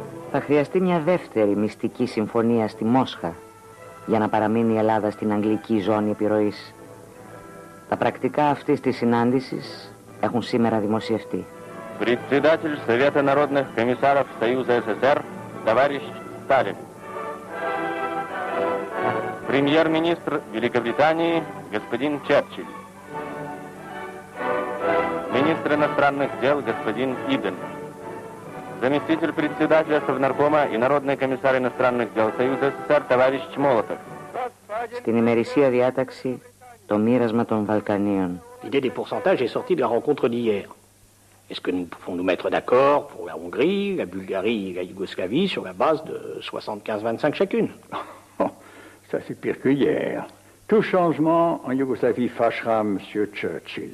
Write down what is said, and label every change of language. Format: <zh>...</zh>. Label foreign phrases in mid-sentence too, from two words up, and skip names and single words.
<el>Θα χρειαστεί μια δεύτερη μυστική συμφωνία στη Μόσχα για να παραμείνει η Ελλάδα στην αγγλική ζώνη επιρροής. Τα πρακτικά αυτής της συνάντησης έχουν σήμερα δημοσιευτεί.</el> <ru>Председатель Совета народных комиссаров Союза СССР товарищ Сталин. Премьер-министр Великобритании господин Черчилль. Министр иностранных дел господин Иден. Заместитель председателя Совнаркома и народный комиссар иностранных дел Союза СССР товарищ Молотов.</ru> <el>Στην ημερησία διάταξη το μοίρασμα των Βαλκανίων.</el> <fr>L'idée des pourcentages est sortie de la rencontre d'hier. Est-ce que nous pouvons nous mettre d'accord pour la Hongrie, la Bulgarie et la Yougoslavie sur la base de 75-25 chacune? Ça c'est pire que hier. Tout changement en Yougoslavie fâchera M. Churchill.</fr>